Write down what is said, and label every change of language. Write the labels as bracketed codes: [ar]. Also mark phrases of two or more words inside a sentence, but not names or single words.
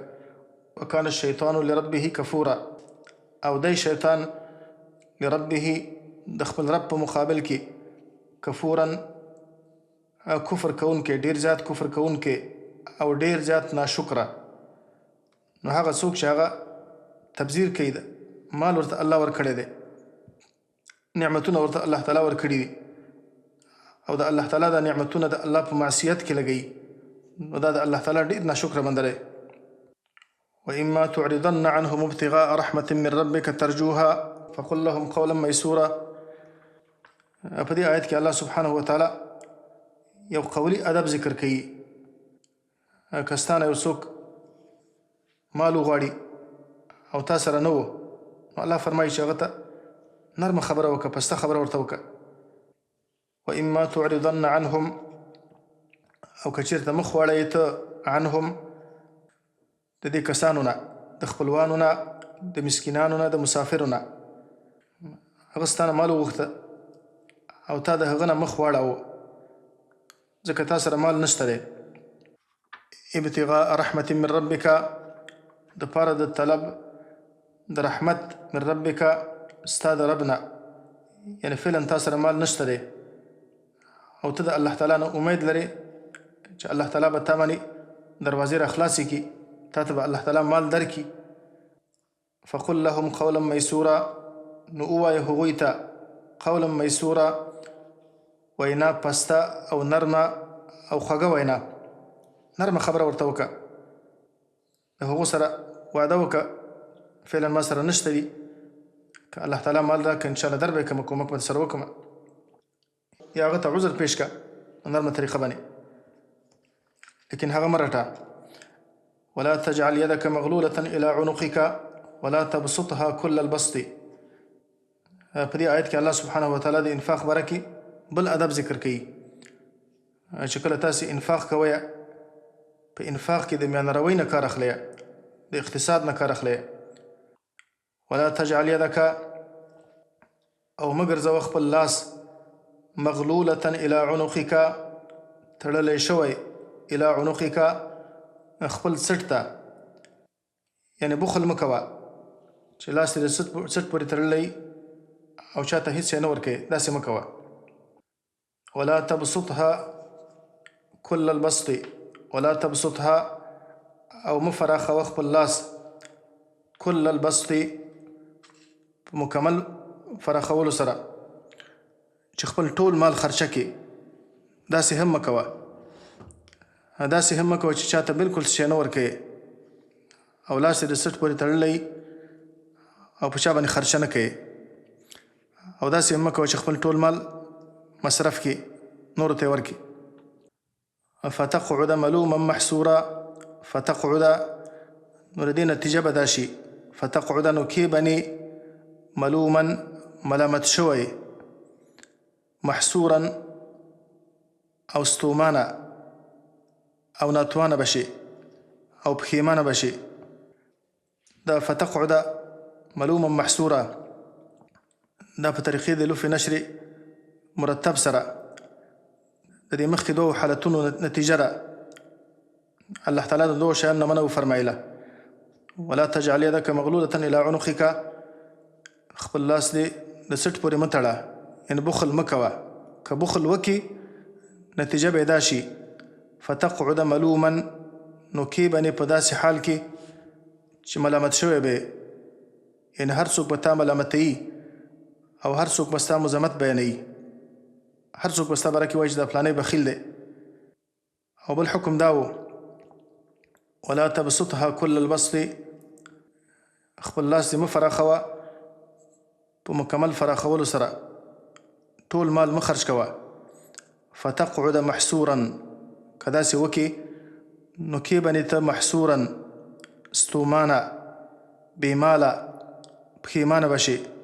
[ar] وکان الشیطان لربه کفورا، [ps] او دی شیطان لربه د خپل رب په مقابل کې کفورا کفر کوونکی، ډیر زیات کفر کوونکی او ډیر زیات ناشکره. نو هغه څوک چې هغه تبذیر کوي، مال ورته الله ورکړی دی، نعمتونه ورته الله تعالی ورکړي دي، او د الله تعالی د نعمتونه د الله په معصیت کې لګوي، نو دا د الله تعالی ډېر ناشکره بنده دی. [ar] وإما تعرضن عنهم ابتغاء رحمة من ربك ترجوها فقل لهم قولا ميسورا. [ps] په دې آیت کې الله [ar] سبحانه وتعالی [ps] یو قولي ادب ذکر کوي. کستانه یو څوک مال وغواړي او تا سره نه و، نو الله فرمایي چې هغه ته نرمه خبره وکړه، پسته خبره ورته وکړه. [ar] وإما تعرضن عنهم، [ps] او که چېرته مخ واړوې ته عنهم د دې کسانو نه، د خپلوانو نه، د مسکینانو نه، د مسافرو نه. هغه ستا نه مال وغوښته او تا د هغه نه مخ واړاوه ځکه تا سره مال نشته دی. [ar] ابتغاء رحمة من ربک، [ps] د پاره د طلب د رحمت [ar] من ربک، [ps] ستا د رب نه، یعنې فعلا تا سره مال نشته دی او ته د الله تعالی نه امید لرې چې الله تعالی به تا باندې دروازې را خلاصې کړي، تا ته به الله تعالی مال درکړي. [ar] فقل لهم قولا میسورا، [ps] نو ووایه هغوی ته [ar] قولا میسورا، [ps] وینا پسته او نرمه او خوږه وینا، نرمه خبره ورته وکړه. د هغو سره وعده وکړه فعلا ما سره نشته دي، که الله تعالی مال راکړه انشاءالله در به یې کړمه، کومک به سره وکړمه، یا هغه ته عذر پیش کړه نرمه طریقه باندې، لیکن هغه مه رټه. [ar] ولا تجعل يدك مغلولة إلى عنقك ولا تبسطها كل البسط. [ps] په دې آیت کې الله [ar] سبحانه وتعالی [ps] د انفاق باره کې بل ادب ذکر کوي چې کله تاسې انفاق کوئ، په انفاق کې د میانروۍ نه کار اخلی، د اقتصاد نه کار اخلی. [ar] ولا تجعل يدك، [ps] او مه ګرځوه خپل لاس [ar] مغلولة إلى عنقك، [ps] تړلی شوی، [ar] إلى عنقك [ps] خپل څټ ته، یعنې بخل مه کوه چې لاس دې د څټ پورې تړلی او چاته هېڅ شی نه ورکوې، داسې مه کوه. [ar] ولا تبسطها كل البسط، ولا تبسطها، [ps] او مه فراخوه خپل لاس [ar] كل البسط، [ps] مکمل فراخولو سره، چې خپل ټول مال خرچه کړي، داسې هم مه کوه. داسې هم مه کوه چې چاته بلکل څه شی نه ورکوې او لاس یې د څټ پورې تړلی او په چا باندې خرچه نه کوې، او داسې هم مه کوه چې خپل ټول مال مصرف کړي، نورو ته یې ورکړي. [ar] فتقعد ملوما محسورا، فتقعد، [ps] نو د دې نتیجه به دا شي فتقعد، نو کې بنې ملوما ملامت شوی، محسورا او ستومانه او ناتوانه بشي او پښیمانه بشي. دا [ar] فتقعد ملوما محسورا [ps] دا په طریقې د لف نشر مرتب سره د دې مخکې دوو حالتونو نتیجه ده. الله تعالی د دوو شیانو نه منع وفرمایله. [ar] ولا تجعل يدك مغلولة إلى عنقك، [ps] خپل لاس دې د څټ پورې مه تړه، یعنې بخل مه کوه. که بخل وکړي نتیجه به یې دا شي [ar] فتقعد ملوما، [ps] نو کې بنې په داسې حال کې چې ملامت شوی به، یعنې هر څوک به تا ملامتوي او هر څوک به ستا مذمت بیانوي، هر څوک به ستا باره کې وایي چې دا فلانی بخیل دی. او بل حکم دا و [ar] ولا تبسطها كل البسط، [ps] خپل لاس دې مه فراخوه په مکمل فراخولو سره، ټول مال مه خرج کوه. [ar] فتقعد محسورا، [ps] که داسې وکړې نو کې بنې ته محسورا، ستومانه، بېماله، پښیمانه به شي.